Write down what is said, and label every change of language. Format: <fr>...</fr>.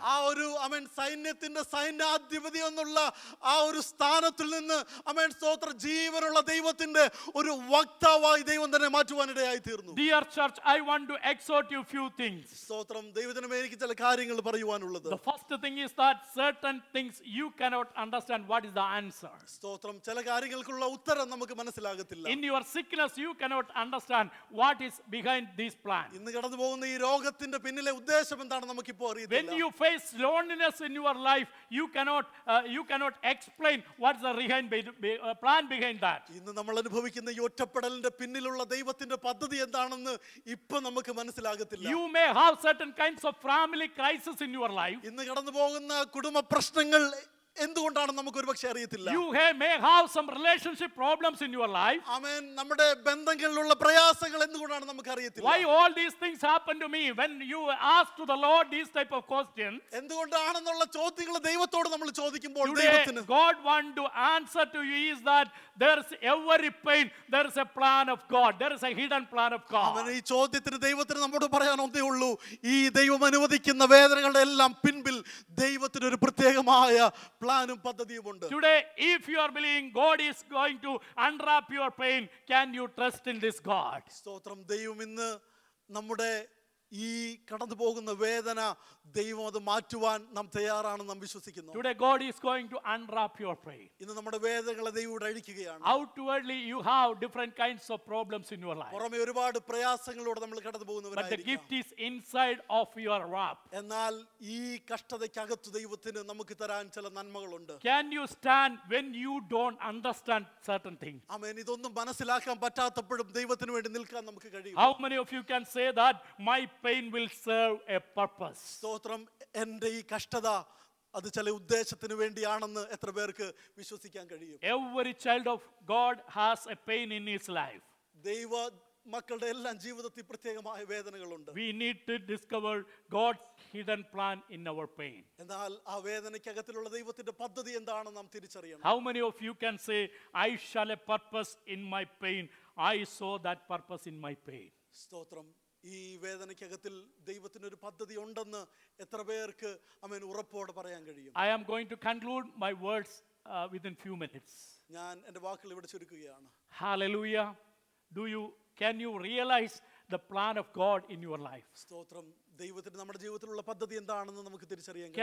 <ml>ആ ഒരു അമേൻ സൈന്യത്തിന്റെ സൈന്യാധിപതി എന്നുള്ള ആ ഒരു സ്ഥാനത്തിൽ നിന്ന് അമേൻ സ്തോത്ര ജീവനുള്ള ദൈവത്തിന്റെ ഒരു വക്താവായി ദൈവം തന്നെ മാറ്റുവാനിടയായി തീർന്നു.</ml> <en>Dear church, I want to exhort you few things.</en> <ml>സ്തോത്രം. ദൈവജനമേ, എനിക്ക് ചില കാര്യങ്ങൾ പറയുവാനുള്ളത്.</ml> <en>The first thing is that certain things you cannot understand what is the answer.</en> <ml>സ്തോത്രം. ചില കാര്യങ്ങൾക്കുള്ള ഉത്തരം നമുക്ക് മനസ്സിലാകത്തില്ല.</ml> <en>In your sickness you cannot understand what is behind this plan.</en> <ml>ഇന്ന് കടന്നു പോകുന്ന ഈ രോഗത്തിന്റെ പിന്നിലെ ഉദ്ദേശം എന്താണ് നമുക്കിപ്പോൾ അറിയില്ല.</ml> <en>When you face loneliness in your life, you cannot explain what is the plan behind that.</en> <ml>ഇന്ന് നമ്മൾ അനുഭവിക്കുന്ന ഈ ഒറ്റപ്പെടലിന്റെ പിന്നിലുള്ള ദൈവത്തിന്റെ പദ്ധതി എന്താണെന്ന് ഇപ്പൊ നമുക്ക് മനസ്സിലാകത്തില്ല.</ml> <en>You may have certain kinds of family crisis in your life.</en> <ml>ഇന്ന് കടന്നു പോകുന്ന കുടുംബ പ്രശ്നങ്ങൾ എന്തുകൊണ്ടാണ് നമുക്ക് ഒരുപക്ഷെ അറിയത്തില്ല.</ml> <en>You may have some relationship problems in your life.</en> <ml>ആമേൻ. നമ്മുടെ ബന്ധങ്ങളിലുള്ള പ്രയാസങ്ങൾ എന്തുകൊണ്ടാണ് നമുക്ക് അറിയത്തില്ല.</ml> <en>Why all these things happen to me? When you ask to the Lord these type of questions,</en> <ml>എന്തുകൊണ്ടാണെന്നുള്ള ചോദ്യങ്ങൾ ദൈവത്തോട് നമ്മൾ ചോദിക്കുമ്പോൾ</ml> <en>today</en> <ml>ദൈവത്തിന്</ml> <en>God want to answer to you is that there is every pain, there is a plan of God, there is a hidden plan of God.</en> <ml>ഈ ചോദ്യത്തിന് ദൈവത്തിന് നമ്മോട് പറയാൻ ഒന്നേ ഉള്ളൂ, ഈ ദൈവം അനുവദിക്കുന്ന വേദനകളുടെ എല്ലാം പിൻപിൽ ദൈവത്തിന് ഒരു പ്രത്യേകമായ പ്ലാനും പദ്ധതിയുമുണ്ട്.</ml> <en>Today, if you are believing God is going to unwrap your pain, can you trust in this God?</en> <ml>സ്തോത്രം. ദൈവം ഇന്ന് നമ്മുടെ ഈ കടന്നു പോകുന്ന വേദന ദൈവം അത് മാറ്റുവാൻ നാം തയ്യാറാണെന്ന് നാം വിശ്വസിക്കുന്നു.</ml> <en>Today, God is going to unwrap your pain.</en> <ml>ഇന്ന് നമ്മുടെ വേദനകളെ ദൈവം അഴിക്കുകയാണ്.</ml> <en>Outwardly, you have different kinds of problems in your life.</en> <ml>പുറമെ ഒരുപാട് പ്രയാസങ്ങളിലൂടെ നമ്മൾ കടന്നു</ml> <en>But the</en> <ml>പോകുന്നവരായിരിക്കാം.</ml> <en>gift is inside of your wrap.</en> <ml>എന്നാൽ ഈ കഷ്ടതയ്ക്കകത്ത് ദൈവത്തിന് നമുക്ക് തരാൻ ചില നന്മകളുണ്ട്.</ml> <en>Can you stand when you don't understand certain things?</en> <ml>ആമേൻ. ഇതൊന്നും മനസ്സിലാക്കാൻ പറ്റാത്തപ്പോഴും ദൈവത്തിന് വേണ്ടി നിൽക്കാൻ നമുക്ക് കഴിയും.</ml> <en>How many of you can say that my pain will serve a purpose?</en> <ml>സ്തോത്രം. എൻ്റെ ഈ കഷ്ടത അത് ചില ഉദ്ദേശത്തിന് വേണ്ടിയാണെന്ന് എത്ര പേർക്ക് വിശ്വസിക്കാൻ കഴിയും?</ml> <en>Every child of God has a pain in his life.</en> <ml>ദൈവ മക്കളുടെ എല്ലാം ജീവിതത്തിൽ പ്രത്യേകമായ വേദനകളുണ്ട്.</ml> <en>We need to discover God's hidden plan in our pain.</en> <ml>എന്നാൽ ആ വേദനയ്ക്കകത്തിലുള്ള ദൈവത്തിന്റെ പദ്ധതി എന്താണെന്ന് നാം തിരിച്ചറിയണം.</ml> <en>How many of you can say, I shall a purpose in my pain? I saw that purpose in my pain.</en> <ml>സ്തോത്രം. ഈ വേദനയ്ക്കകത്തിൽ ദൈവത്തിനൊരു പദ്ധതി ഉണ്ടെന്ന് എത്ര പേർക്ക് ആമേൻ ഉറപ്പോടെ പറയാൻ കഴിയും?</ml> <en>I am going to conclude my words within few minutes.</en> <ml>ഞാൻ എൻ്റെ വാക്കുകൾ ഇവിടെ ചുരുക്കുകയാണ്.</ml> <en>Hallelujah. Can you realize the plan of God in your life?</en> <ml>സ്തോത്രം. ദൈവത്തിന് നമ്മുടെ ജീവിതത്തിലുള്ള പദ്ധതി എന്താണെന്ന് നമുക്ക് തിരിച്ചറിയാൻ കഴിയും.</ml>